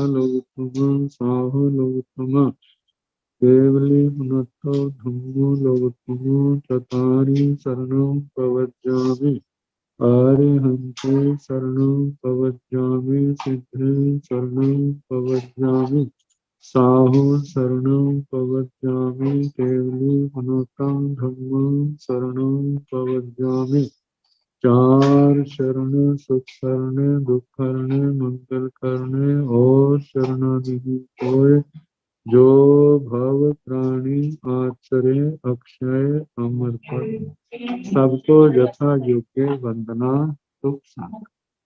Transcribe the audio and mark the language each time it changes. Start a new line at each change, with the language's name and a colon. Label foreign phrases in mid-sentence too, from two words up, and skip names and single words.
Prakrit languages: लोकोत्तमा, साहो लोकोत्तमा, केवली पुनस्तो धम्मो लोकोत्तमा, चतारी शरणं प्रवज्जामि, अरिहन्ते शरणं प्रवज्जामि, सिद्धे शरणं प्रवज्जामि, साहो शरणं प्रवज्जामि, केवली पुनस्तं धम्मं शरणं प्रवज्जामि।
Hindi: चार शरण सुख शरण दुख करने मंगल करने और शरणादि कोय जो भव प्राणी आचरे अक्षय अमर पर। सबको यथा योग्य वंदना सुख शांति।